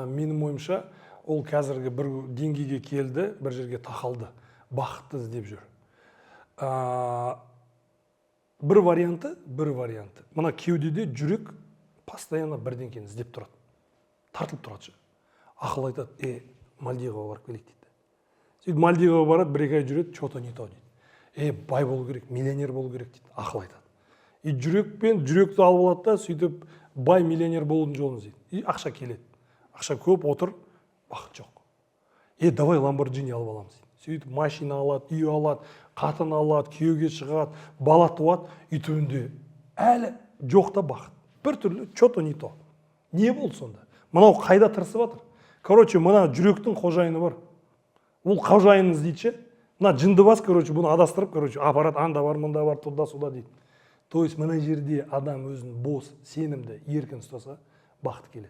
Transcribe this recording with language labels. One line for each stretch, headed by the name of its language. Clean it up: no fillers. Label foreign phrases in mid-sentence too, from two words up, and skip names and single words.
Kazakh: Менің ойымша, ол қазіргі бір деңгейге келді, бір жерге тақалды, бақытты іздеп жүр. Бір варианты. Мына кеудеде жүрек постоянно бірдеңкені іздеп тұрады. Тартылып тұрады. Ақыл айтады, Мальдиваға барып келейік дейді. Сөйтіп Мальдиваға барады, бір-екі ай жүреді,
Russian: что-то не то дейді.
Kazakh: Бай болу керек, миллионер болу керек дейді. Ақыл айтады. Жүректі алып алады да, сөйтіп бай миллионер болудың жолын іздейді. Ақша келеді. Ақша көп отыр, бақыт жоқ. Давай Lamborghini алып аламыз дейді. Сөйтіп машина алады, үй алады, қатын алады, күйеуге шығады, бала туады, үй түбінде әлі жоқта бақыт. Бір түрлі
Russian: что-то не то.
Kazakh: Не болды сонда? Мынау қайда тырысып жатыр? Короче, мына жүректің қожайыны бар. Ол қожайынын іздейді ше. Мына жындыбас, бұны адастырып, апарат анда бар, мында бар,
Russian: туда суда
Kazakh: дейді.
Russian: То есть
Kazakh: мына жерде адам өзін бос, сенімді, еркін ұстаса, бақыт келеді.